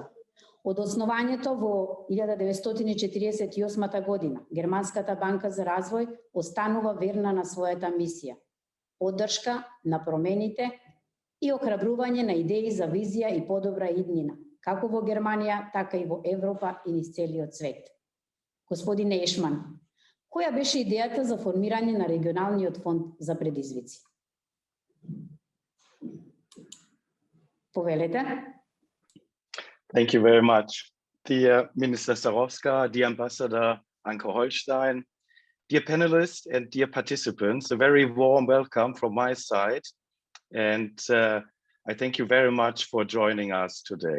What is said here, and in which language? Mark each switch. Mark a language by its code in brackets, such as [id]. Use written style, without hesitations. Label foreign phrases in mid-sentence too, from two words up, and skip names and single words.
[mk] Од основањето во 1948 година, Германската банка за развој останува верна на својата мисија, поддршка на промените и охрабрување на идеи за визија и подобра иднина, како во Германија, така и во Европа и низ целиот свет. Господине Ешман, која беше идејата за формирање на регионалниот фонд за предизвици? Повелете. [en] Thank you very much. Dear Minister 𝗪𝗪𝗀, dear Ambassador Anke Holstein, dear panelists and dear participants, a very warm welcome from my side. And I thank you very much for joining us today.